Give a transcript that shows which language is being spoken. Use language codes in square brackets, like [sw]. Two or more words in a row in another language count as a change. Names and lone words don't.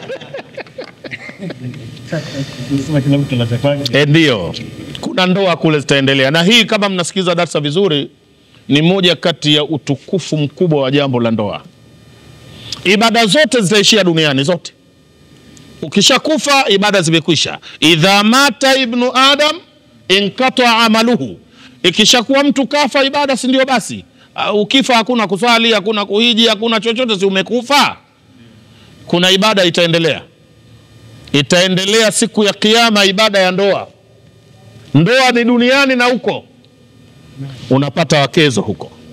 [sw] Ndio. Kuna ndoa kule zitaendelea. Na hii kama mnasikiza darasa vizuri, ni moja kati ya utukufu mkubwa wa jambo la ndoa. ibada zote zitaishia duniani zote. Ukishakufa ibada zimekwisha. [ar] إذا مات ابن آدم انقطع عمله. [sw] Ikishakuwa mtu kafa ibada si ndio basi. Ukifa hakuna kuswali, hakuna kuhiji, hakuna chochote, si umekufa. Kuna ibada itaendelea. Itaendelea siku ya kiyama, ibada ya ndoa. Ndoa ni duniani na huko unapata wakezo huko.